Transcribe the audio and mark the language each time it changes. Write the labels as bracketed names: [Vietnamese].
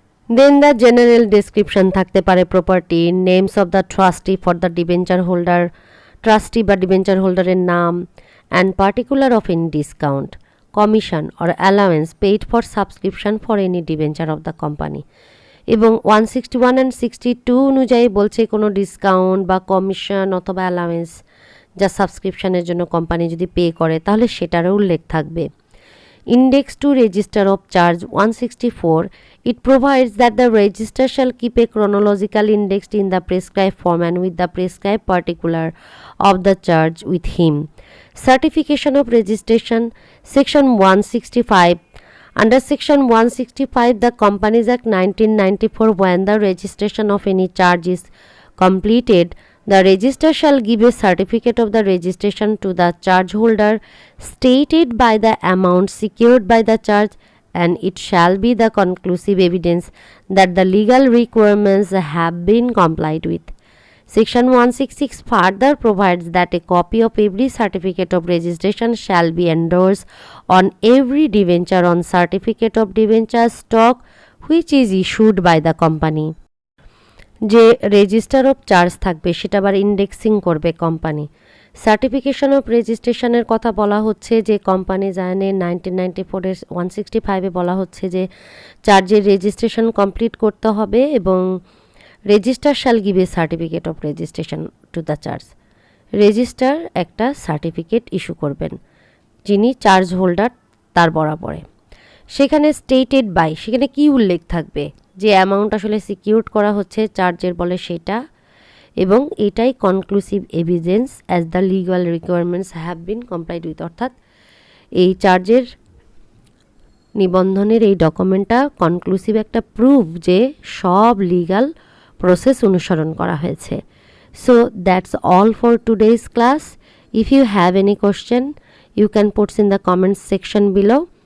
[English] then the general description [Bangla] থাকতে পারে [English] property, names of the trustee for the debenture holder, [Bangla] trustee বা debenture হোল্ডারের নাম, [English] And particular of any discount, commission or allowance paid for subscription for any debenture of the company. [Bangla] এবং 161 and 62 অনুযায়ী বলছে কোনো discount বা কমিশন অথবা allowance যা সাবস্ক্রিপশনের জন্য কোম্পানি যদি পে করে তাহলে সেটারও উল্লেখ থাকবে। [English] Index to Register of Charge 164, it provides that the register shall keep a chronological index in the prescribed form and with the prescribed particular of the charge with him. Certification of registration, Section 165. Under Section 165, the Companies Act 1994, when the registration of any charge is completed, the register shall give a certificate of the registration to the charge holder stated by the amount secured by the charge, and it shall be the conclusive evidence that the legal requirements have been complied with. Section 166 further provides that a copy of every certificate of registration shall be endorsed on every debenture on certificate of debenture stock which is issued by the company. [Bangla] যে register of charge থাকবে সেটা আবার indexing করবে company. Certification of রেজিস্ট্রেশনের কথা বলা হচ্ছে যে কোম্পানি আইনে 1994-এর 165-এ বলা হচ্ছে যে চার্জের রেজিস্ট্রেশন কমপ্লিট করতে হবে এবং [English] Register shall give a certificate of registration to the charge. [Bangla] Register একটা সার্টিফিকেট ইস্যু করবেন যিনি চার্জ হোল্ডার তার বরাবরে। সেখানে স্টেটেড বাই, সেখানে কি উল্লেখ থাকবে, যে অ্যামাউন্ট আসলে সিকিউরড করা হচ্ছে চার্জের বলে সেটা, এবং এটাই conclusive evidence [English] as the legal requirements have been complied with, [Bangla] অর্থাৎ এই চার্জের নিবন্ধনের এই ডকুমেন্টটা কনক্লুসিভ একটা প্রুফ যে সব লিগাল প্রসেস অনুসরণ করা হয়েছে। [English] So that's all for today's class. If you have any question you can put in the comments section below.